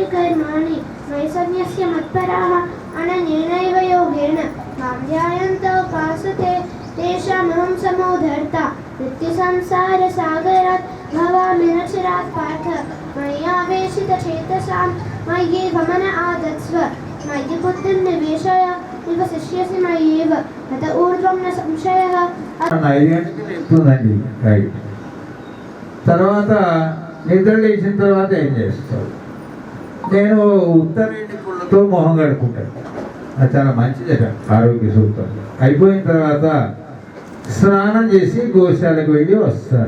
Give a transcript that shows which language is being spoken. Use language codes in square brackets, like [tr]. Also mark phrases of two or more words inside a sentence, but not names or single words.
[sa] कर्माणि मयि सन्न्यस्य मत्पराः अनन्येनैव योगेन मां ध्यायन्तः उपासते तेषामहं समोधर्ता नित्यसंसारसागरात् भवामि न चिरात् पार्थ मयि आवेशितचेतसां मयि गमन आदत्स्व मयि बुद्धिं निवेशय निवसिष्यसि मय्येव अत ऊर्ध्वं न संशयः. [te] తర్వాత నిద్ర లేచిన తర్వాత ఏం చేస్తావు? నేను ఉత్తరేణికులతో మొహం కడుక్కుంటాను, అది చాలా మంచిదట, ఆరోగ్య సూత్రం. అయిపోయిన తర్వాత స్నానం చేసి గోశాలకు వెళ్ళి వస్తాను.